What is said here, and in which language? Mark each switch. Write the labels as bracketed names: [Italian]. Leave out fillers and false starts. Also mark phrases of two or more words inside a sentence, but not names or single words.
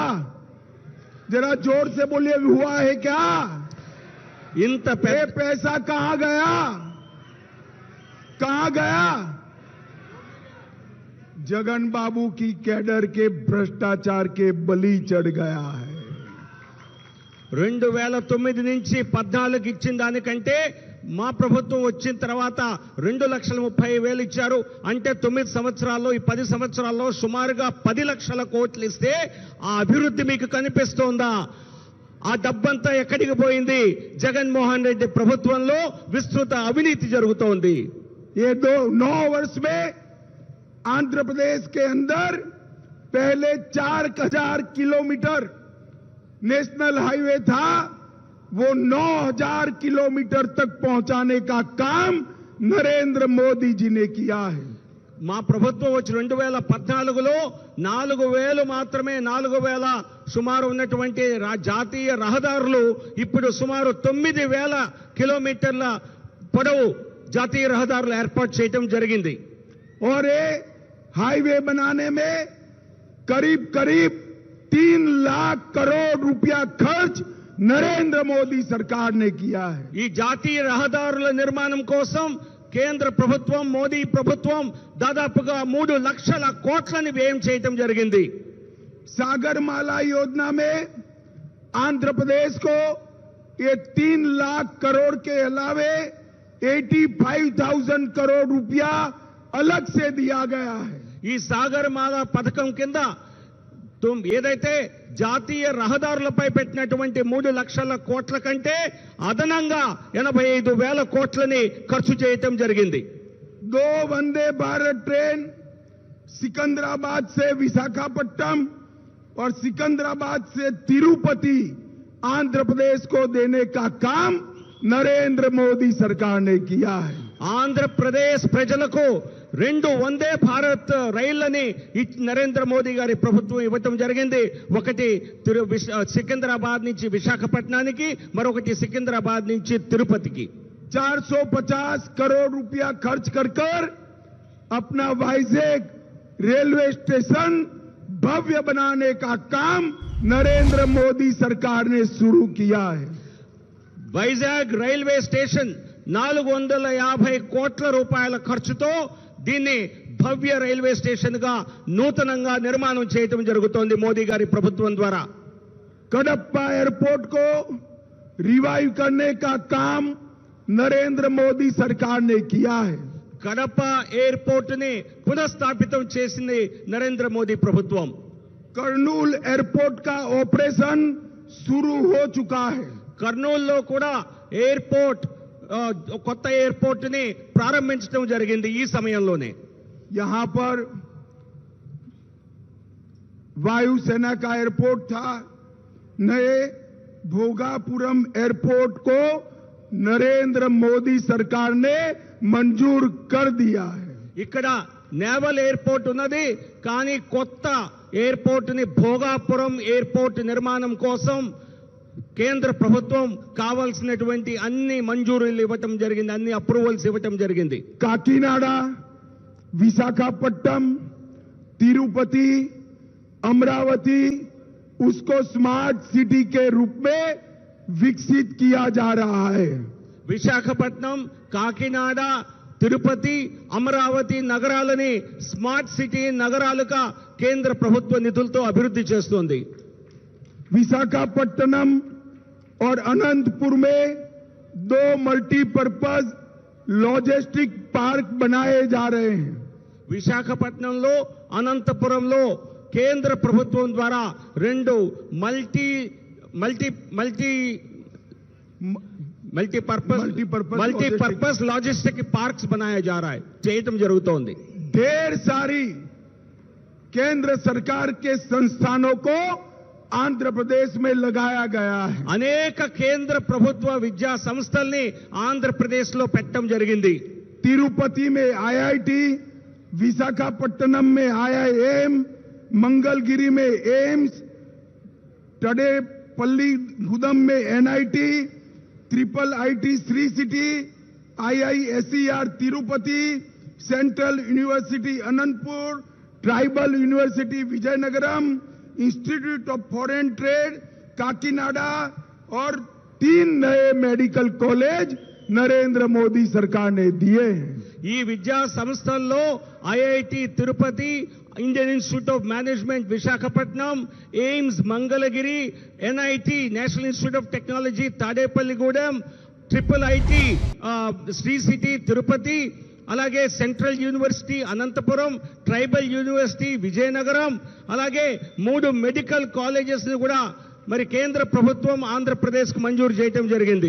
[Hindi] जरा जोर से बोलिए, हुआ है क्या? [Telugu] ఇంత [Hindi] ये पैसा कहां गया? कहां गया? जगन बाबू की कैडर के भ्रष्टाचार के बलि चढ़ गया है। [Telugu] 2009 నుంచి 14 ఇచ్చిన దానికంటే మా ప్రభుత్వం వచ్చిన తర్వాత 2,30,000 ఇచ్చారు। అంటే 9 సంవత్సరాల్లో, ఈ 10 సంవత్సరాల్లో సుమారుగా 10 లక్షల కోట్లు ఇస్తే ఆ అభివృద్ధి మీకు కనిపిస్తోందా? ఆ డబ్బంతా ఎక్కడికి పోయింది? జగన్మోహన్ రెడ్డి ప్రభుత్వంలో విస్తృత అవినీతి జరుగుతోంది। [Hindi] ये 9 वर्ष में आंध्र प्रदेश के अंदर पहले 4,000 किलोमीटर [English] national highway [Hindi] था, वो 9,000 किलोमीटर तक पहुंचाने का काम नरेंद्र मोदी जी ने किया है। [Telugu] మా ప్రభుత్వం వచ్చి 2014లో 4,000 మాత్రమే, 4,000 సుమారు ఉన్నటువంటి జాతీయ రహదారులు ఇప్పుడు సుమారు 9,000 కిలోమీటర్ల పొడవు జాతీయ రహదారులు ఏర్పాటు చేయడం జరిగింది। [Hindi] और ये हाईवे बनाने में करीब करीब 3 लाख करोड़ रुपया खर्च नरेंद्र मोदी सरकार ने किया है। [Telugu] ఈ జాతీయ రహదారుల నిర్మాణం కోసం కేంద్ర ప్రభుత్వం, మోదీ ప్రభుత్వం దాదాపుగా 3 లక్షల కోట్లని వ్యయం చేయడం జరిగింది। [Hindi] सागरमाला योजना में आंध्र प्रदेश को ये 3 लाख करोड़ के अलावे 85,000 करोड़ रुपया अलग से दिया गया है। [Telugu] ఈ సాగర్మాల పథకం కింద ఏదైతే జాతీయ రహదారులపై పెట్టినటువంటి 3 లక్షల కోట్ల కంటే అదనంగా 85,000 కోట్లని ఖర్చు చేయటం జరిగింది। [Hindi] 2 वंदे भारत ट्रेन सिकंदराबाद से विशाखापट्टनम और सिकंदराबाद से तिरुपति आंध्र प्रदेश को देने का काम नरेंद्र मोदी सरकार ने किया है। [Telugu] ఆంధ్రప్రదేశ్ ప్రజలకు 2 వందే భారత్ రైళ్లని నరేంద్ర మోదీ గారి ప్రభుత్వం ఇవ్వటం జరిగింది। ఒకటి సికింద్రాబాద్ నుంచి విశాఖపట్నానికి, మరొకటి సికింద్రాబాద్ నుంచి తిరుపతికి। [Hindi] 450 करोड़ रुपया खर्च कर अपना वाइजैक रेलवे स्टेशन भव्य बनाने का काम नरेंद्र मोदी सरकार ने शुरू किया है। [Telugu] వైజాగ్ [English] railway station [Telugu] 450 కోట్ల రూపాయల ఖర్చుతో దీన్ని భవ్య రైల్వే స్టేషన్ గా నూతనంగా నిర్మాణం చేయడం జరుగుతోంది మోదీ గారి ప్రభుత్వం ద్వారా। [Hindi] कडप्पा एयरपोर्ट को रिवाइव करने का काम नरेंद्र मोदी सरकार ने किया है। [Telugu] కడప ఎయిర్పోర్ట్ ని పునఃస్థాపితం చేసింది నరేంద్ర మోదీ ప్రభుత్వం। [Hindi] कर्नूल एयरपोर्ट का ऑपरेशन शुरू हो चुका है। [Telugu] కర్నూలులో కూడా ఎయిర్పోర్ట్, కొత్త ఎయిర్పోర్ట్ ని ప్రారంభించడం జరిగింది ఈ సమయంలోనే। [Hindi] यहां पर वायुसेना का एयरपोर्ट था, नए भोगापुरम एयरपोर्ट को नरेंद्र मोदी सरकार ने मंजूर कर दिया है। [Telugu] ఇక్కడ నేవల్ ఎయిర్పోర్ట్ ఉన్నది, కానీ కొత్త ఎయిర్పోర్ట్ ని భోగాపురం ఎయిర్పోర్ట్ నిర్మాణం కోసం కేంద్ర ప్రభుత్వం కావాల్సినటువంటి అన్ని మంజూరీలు ఇవ్వటం జరిగింది, అన్ని అప్రూవల్స్ ఇవ్వటం జరిగింది. [Hindi] काकीनाडा, विशाखापट्टनम, तिरुपति, अमरावती उसको [English] smart city [Hindi] के रूप में विकसित किया जा रहा है. [Telugu] విశాఖపట్నం, కాకినాడ, తిరుపతి, అమరావతి నగరాలని [English] smart city [Telugu] నగరాలుగా కేంద్ర ప్రభుత్వ నిధులతో అభివృద్ధి చేస్తోంది. [Hindi] विशाखापट्टनम और अनंतपुर में 2 [English] multipurpose logistic park [Hindi] बनाए जा रहे हैं. [Telugu] విశాఖపట్నంలో, అనంతపురంలో కేంద్ర ప్రభుత్వం ద్వారా 2 [English] multipurpose logistic parks [Hindi] बनाया जा रहा है, [Telugu] చేయటం జరుగుతోంది. [Hindi] ढेर सारी केंद्र सरकार के संस्थानों को आंध्र प्रदेश में लगाया गया है. [Telugu] అనేక కేంద్ర ప్రభుత్వ విద్యా సంస్థల్ని ఆంధ్రప్రదేశ్ లో పెట్టడం జరిగింది. [Hindi] तिरुपति में IIT, विशाखापट्टनम में IIM, मंगलगिरी में एम्स, टडेपल्ली गुदम में NIT, ट्रिपल IT श्री सिटी, IISER तिरुपति, सेंट्रल यूनिवर्सिटी अनंतपुर, ट्राइबल यूनिवर्सिटी विजयनगरम, इंस्टीट्यूट ऑफ फॉरेन ट्रेड काकीनाडा और 3 नए [English] medical college [Hindi] नरेंद्र मोदी सरकार ने दिए हैं. [Telugu] ఈ విద్యా సంస్థల్లో ఐఐటి తిరుపతి, ఇండియన్ ఇన్స్టిట్యూట్ ఆఫ్ మేనేజ్మెంట్ విశాఖపట్నం, ఎయిమ్స్ మంగళగిరి, ఎన్ఐటి నేషనల్ ఇన్స్టిట్యూట్ ఆఫ్ టెక్నాలజీ తాడేపల్లిగూడెం, ట్రిపుల్ ఐటి శ్రీ సిటీ తిరుపతి, అలాగే సెంట్రల్ యూనివర్సిటీ అనంతపురం, ట్రైబల్ యూనివర్సిటీ విజయనగరం, అలాగే 3 [English] medical colleges [Telugu] ని కూడా మరి కేంద్ర ప్రభుత్వం ఆంధ్రప్రదేశ్ కు మంజూరు చేయడం జరిగింది.